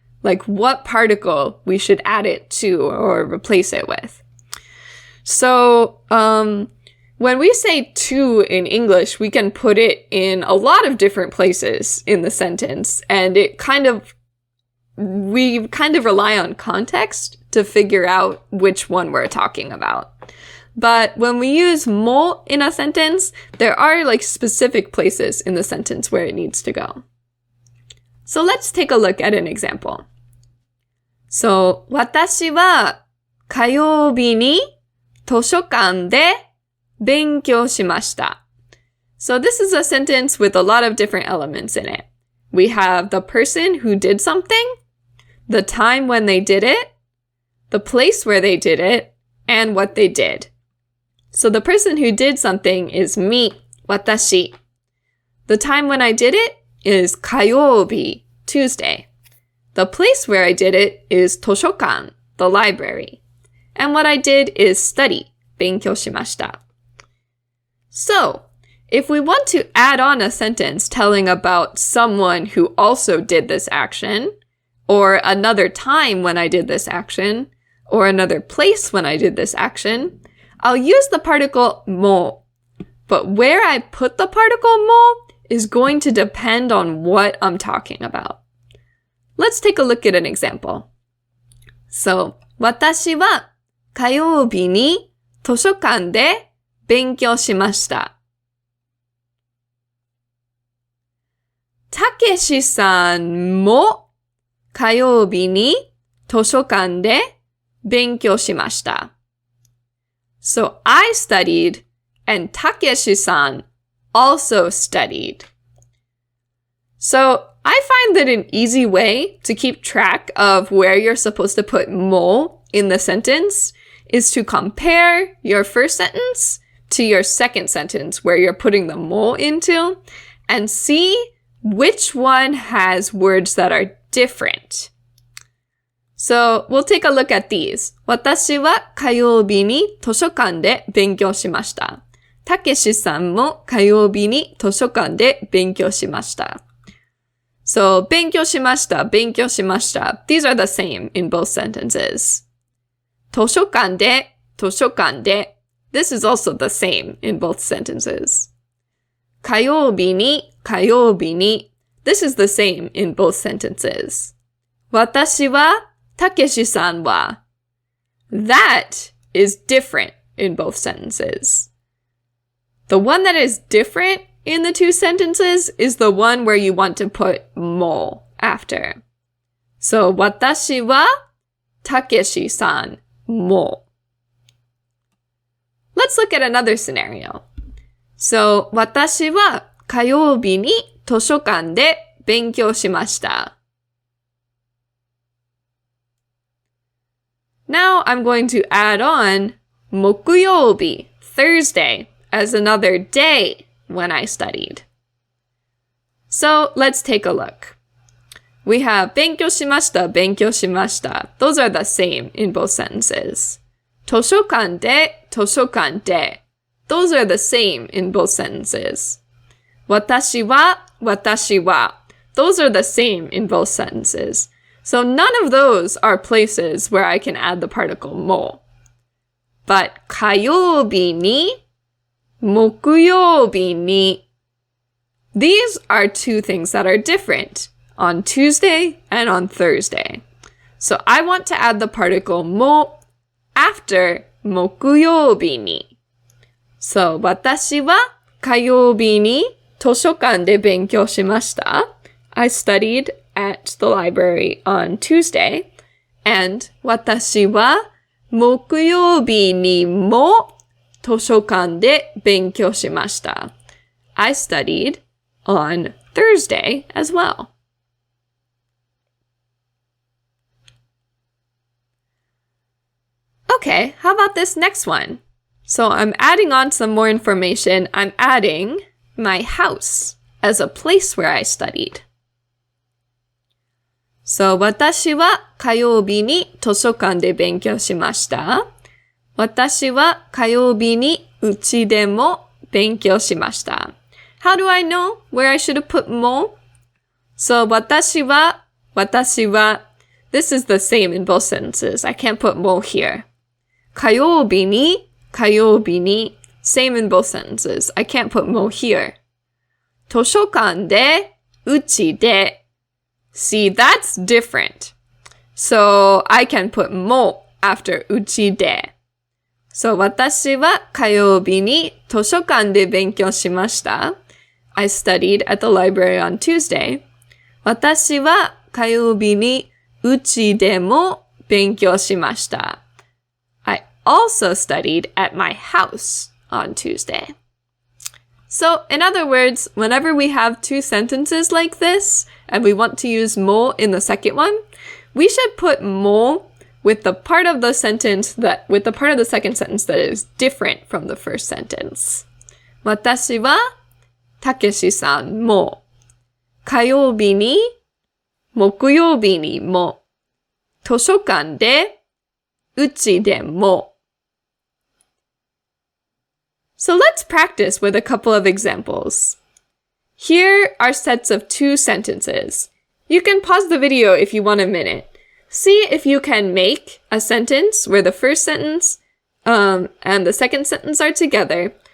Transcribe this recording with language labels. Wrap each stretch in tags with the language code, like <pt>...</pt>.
<en>Like, what particle we should add it to or replace it with.So, when we say to in English, we can put it in a lot of different places in the sentence, and we kind of rely on context to figure out which one we're talking about. But when we use mo in a sentence, there are like specific places in the sentence where it needs to go. So let's take a look at an example.</en> <ja>So, 私は火曜日に図書館で勉強しました。</ja> <en>So this is a sentence with a lot of different elements in it. We have the person who did something, the time when they did it, the place where they did it, and what they did. So the person who did something is me, 私. The time when I did it is 火曜日, Tuesday. The place where I did it is 図書館, the library.And what I did is study,</en> <ja>勉強しました.</ja> <en>So, if we want to add on a sentence telling about someone who also did this action, or another time when I did this action, or another place when I did this action, I'll use the particle mo. But where I put the particle mo is going to depend on what I'm talking about. Let's take a look at an example.</en> <ja>So, 私は火曜日に図書館で勉強しました。たけしさんも火曜日に図書館で勉強しました。</ja> <en>So I studied and Takeshi-san also studied. So I find that an easy way to keep track of where you're supposed to put mo in the sentence is to compare your first sentence to your second sentence where you're putting the mo into and see which one has words that are different. So we'll take a look at these.</en> <ja>私は火曜日に図書館で勉強しました。たけしさんも火曜日に図書館で勉強しました。 So, 勉強しました、勉強しました。</ja> <en>These are the same in both sentences.</en> <ja>図書館で、図書館で。</ja> <en>This is also the same in both sentences.</en> <ja>火曜日に、火曜日に。</ja> <en>This is the same in both sentences.</en> <ja>私は、たけしさんは。</ja> <en>That is different in both sentences. The one that is different in the two sentences is the one where you want to put mo after.</en> <ja>So, 私はたけしさんも.</ja> <en>Let's look at another scenario.</en> <ja>So, 私は火曜日に図書館で勉強しました.</ja> <en>Now I'm going to add on 木曜日, Thursday, as another day when I studied. So let's take a look. We have</en> <ja>勉強しました、勉強しました.</ja> <en>Those are the same in both sentences.</en> <ja>図書館で、図書館で.</ja> <en>those are the same in both sentences.</en> <ja>私は, 私は,</ja> <en>those are the same in both sentences. So none of those are places where I can add the particle も. But</en> <ja>火曜日に, 木曜日に,</ja> <en>these are two things that are different on Tuesday and on Thursday. So I want to add the particle も after 木曜日に.</en> <ja>So 私は火曜日に図書館で勉強しました.</ja> <en>I studied at the library on Tuesday.</en> <ja>And 私は木曜日にも図書館で勉強しました.</ja> <en>I studied on Thursday as well. Okay, how about this next one? So I'm adding on some more information. I'm adding my house as a place where I studied.</en> <ja>So 私は火曜日に図書館で勉強しました。私は火曜日に家でも勉強しました。</ja> <en>How do I know where I should have put も? So 私は this is the same in both sentences. I can't put も here. 火曜日に same in both sentences. I can't put も here.</en> <ja>図書館で家で</ja> <en>See, that's different. So I can put も after 家で.</en> <ja>So 私は火曜日に図書館で勉強しました。</ja> <en>I studied at the library on Tuesday.</en> <ja>私は火曜日に家でも勉強しました。</ja> <en>I also studied at my house on Tuesday. So, in other words, whenever we have two sentences like this, and we want to use も in the second one, we should put も with the part of the second sentence that is different from the first sentence.</en> <ja>私はたけしさんも火曜日に木曜日にも図書館でうちでも.</ja> <en>So let's practice with a couple of examples. Here are sets of two sentences. You can pause the video if you want a minute. See if you can make a sentence where the first sentence and the second sentence are together.</en>